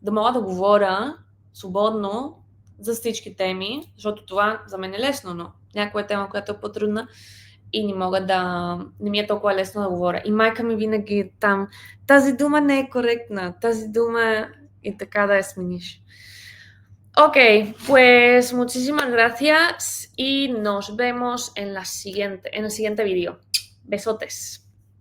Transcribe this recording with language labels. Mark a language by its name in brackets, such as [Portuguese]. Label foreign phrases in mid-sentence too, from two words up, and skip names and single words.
[Bulgarian] Да мога да говоря свободно за всички теми, защото това за мен е лесно, но някоя тема, която е по-трудна и не ми е толкова лесно да говоря. И майка ми винаги е там, тази дума не е коректна, тази дума и така да я смениш. [Spanish] Ok, pues muchísimas gracias y nos vemos en el siguiente video. Besotes.